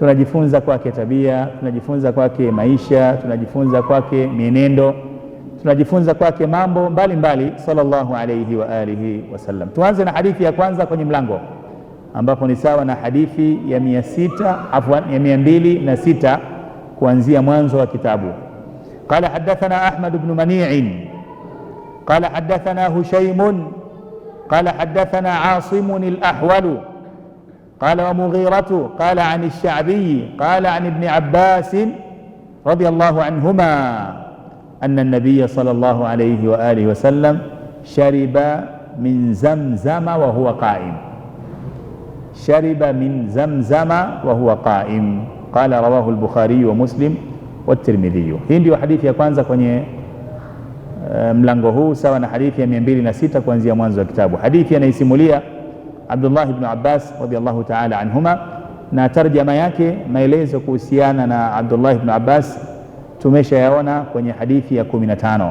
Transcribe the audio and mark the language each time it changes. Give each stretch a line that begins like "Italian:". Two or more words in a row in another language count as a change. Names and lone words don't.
Swahili: tunajifunza kwake tabia, tunajifunza kwake maisha, tunajifunza kwake mienendo, tunajifunza kwake mambo mbalimbali
Arabic: صلى الله عليه وعلى آله وسلم.
Swahili: Tuanze na hadithi ya kwanza kwenye mlango, ambapo ni sawa na hadithi ya 206 kuanzia mwanzo wa kitabu.
Arabic: قال حدثنا أحمد بن منيع قال حدثنا هشيم قال حدثنا عاصم الأحول قال ومغيرة قال عن الشعبي قال عن ابن عباس رضي الله عنهما أن النبي صلى الله عليه وعلى آله وسلم شرب من زمزم وهو قائم. شرب من زمزم وهو قائم. قال رواه البخاري ومسلم والترمذي.
Swahili: Hii ndio hadithi ya kwanza kwenye mlango huu, sawa na hadithi ya 206 kuanzia mwanzo wa kitabu. Hadithi anaisimulia Abdullah ibn Abbas
Arabic: رضي الله تعالى عنهما,
Swahili: na tarjama yake, maelezo kuhusiana na Abdullah ibn Abbas tumeshayaona kwenye hadithi ya 15.